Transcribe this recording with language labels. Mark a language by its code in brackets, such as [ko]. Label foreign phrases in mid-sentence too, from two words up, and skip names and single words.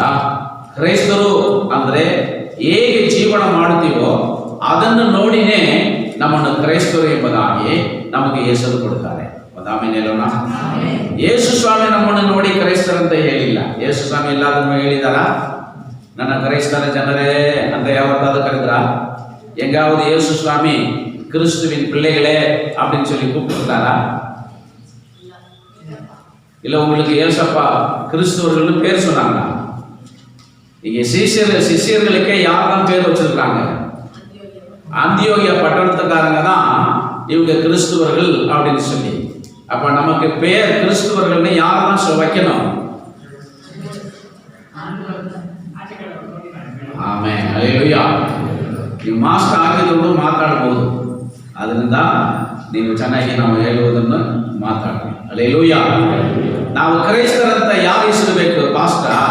[kn] ಕ್ರೈಸ್ತರು ಅಂದರೆ ಹೇಗೆ ಜೀವನ ಮಾಡುತ್ತೀವೋ ಅದನ್ನು ನೋಡಿನೇ ನಮ್ಮನ್ನು ಕ್ರೈಸ್ತರು ಎಂಬುದಾಗಿ ನಮಗೆ ಹೆಸರು ಕೊಡ್ತಾರೆ. ಆಮೇಲೆ ಹೇಳೋಣ, ಯೇಸು ಸ್ವಾಮಿ ನಮ್ಮನ್ನು ನೋಡಿ ಕ್ರೈಸ್ತರಂತ ಹೇಳಿಲ್ಲ. ಯೇಸು ಸ್ವಾಮಿ ಎಲ್ಲಾದ್ರೂ ಹೇಳಿದಾರ ನನ್ನ ಕ್ರೈಸ್ತರ ಜನರೇ ಅಂತ ಯಾವತ್ತಾದ್ರೂ ಕರೆದ್ರ? [ta] எங்காவது இயேசு சுவாமி கிறிஸ்துவின் பிள்ளைகளே அப்படின்னு சொல்லி கூப்பிட்டுருக்காரா? இல்ல உங்களுக்கு ஏசப்பா கிறிஸ்துவர்கள் பேர் சொன்னாங்களா? இங்க சிஷியர்களுக்கே யாரெல்லாம் பேர் வச்சிருக்காங்க? அந்தியோகியா பட்டணத்துக்காரங்க தான் இவங்க கிறிஸ்துவர்கள் அப்படின்னு சொல்லி. அப்ப நமக்கு பேர் கிறிஸ்துவர்கள்னு யாரெல்லாம் வைக்கணும்? [kn] ಆಮೆನ್, ಹಲ್ಲೆಲೂಯಾ. ನೀವು ಮಾಸ್ಟರ್ ಆಗಿದ್ರು ಮಾತಾಡಬಹುದು, ಅದರಿಂದ ನೀವು ಚೆನ್ನಾಗಿ ನಾವು ಹೇಳುವುದನ್ನು ಮಾತಾಡಿ. ಹಲ್ಲೆಲೂಯಾ. ನಾವು ಕ್ರೈಸ್ತರಂತ ಯಾರು ಹೆಸರಬೇಕು? ಪಾಸ್ಟರ್?